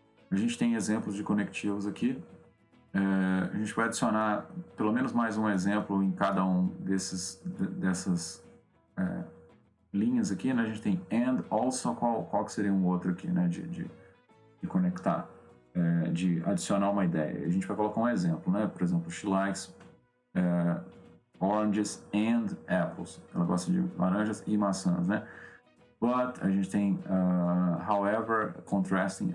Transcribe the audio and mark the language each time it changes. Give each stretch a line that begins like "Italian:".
Portuguese: A gente tem exemplos de conectivos aqui. A gente vai adicionar pelo menos mais um exemplo em cada um dessas linhas aqui, né? A gente tem and, also, qual que seria um outro aqui, né? De conectar, de adicionar uma ideia. A gente vai colocar um exemplo, né?
English: Por exemplo, she likes oranges and apples.
Portuguese: Ela gosta de laranjas e maçãs, né? But a gente tem however, contrasting.